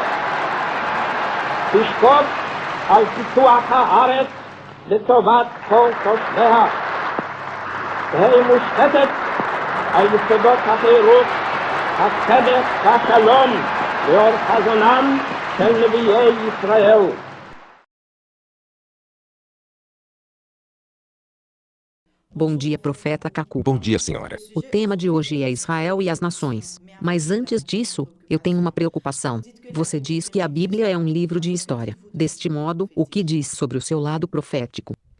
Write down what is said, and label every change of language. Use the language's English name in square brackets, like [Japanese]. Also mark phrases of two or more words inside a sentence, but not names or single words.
[Hebrew] תשקוד על פיתוח הארץ לטובת כל תושביה. תהא מושתתת על יסודות החירות, הצדק והשלום לאור חזונם של נביאי ישראל. [Portuguese] Bom dia, profeta Cacu. Bom dia, senhora. O tema de hoje é Israel e as Nações. Mas antes disso, eu tenho uma preocupação. Você diz que a Bíblia é um livro de história. Deste modo, o que diz sobre o seu lado profético?